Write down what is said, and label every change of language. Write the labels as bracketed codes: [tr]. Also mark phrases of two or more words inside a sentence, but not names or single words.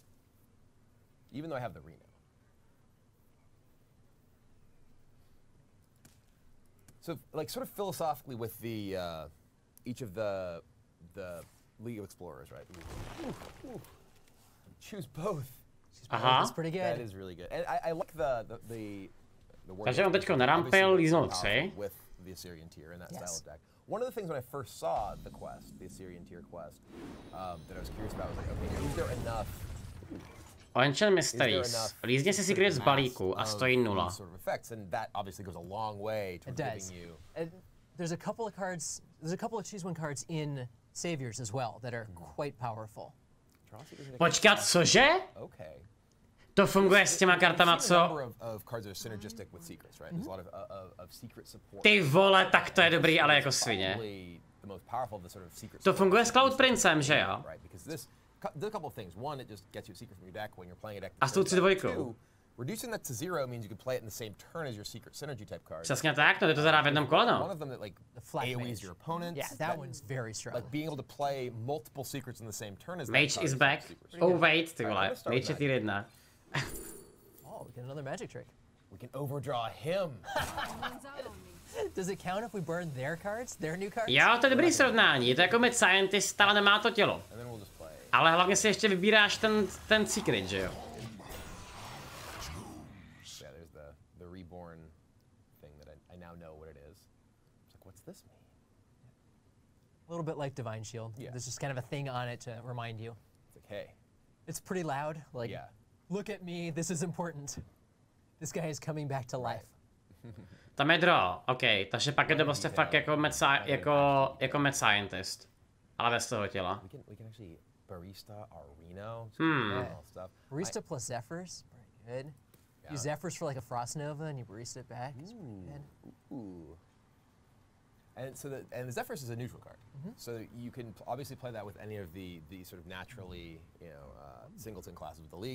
[en] Even though I have the Reno. So, like, sort of philosophically with the each of the League of Explorers, right? Ooh. Choose both. That's pretty good. That is really good, and I like the [cs] Takže on teďko narampil, líznul 3. [en] with the Assyrian tier in that style of deck. One of the things when I first saw the quest, the Assyrian tier quest, that I was curious about was like, okay, is there enough? Ancient Mysteries. [cs] Lízně si secret z balíku a stojí 0. [en] Sort of effects, and that obviously goes a long way to giving you. There's a couple of cards. There's a couple of choose one cards in Saviors as well that are quite powerful. [cs] Počkat, cože? [en] Okay. [cs] To funguje s těma kartama, co? Ty vole, tak to je dobrý, ale jako svině. To funguje s Cloud Princem, že jo? A s tou C2. [en] Reducing that to 0 means you can play it in the same turn as your secret synergy type card. [cs] Přesně tak, no to zadá v jednom kole, no. [en] One of them that like AoEs your opponents. Yeah, that one's very strong. Like being able to play multiple secrets in the same turn as Mage is back. Oh wait, [cs] ty vole, Mage je tier 1. [en] Oh, we get another magic trick. We can overdraw him. Does it count if we burn their cards, their new cards? [cs] Jo, to je dobrý srovnání, je to jako Mid Scientist, ale nemá to tělo. Ale hlavně si ještě vybíráš ten secret, že jo? [en] Reborn thing that I now know what it is. It's like, what's this mean? A little bit like Divine Shield. Yeah. There's just kind of a thing on it to remind you. It's like, hey. It's pretty loud. Like, look at me, this is important. This guy is coming back to life. [cs] Tam je draw, OK, takže pak je to prostě fakt jako Mad Scientist. Ale bez toho těla. [en] We can actually barista our Reno. Stuff. Barista plus Zephyrs, pretty good. Use Zephyrs for like a Frost Nova and you barista it back. It's pretty good. Ooh. And so the Zephyrs is a neutral card, so you can obviously play that with any of the sort of naturally singleton classes of the league.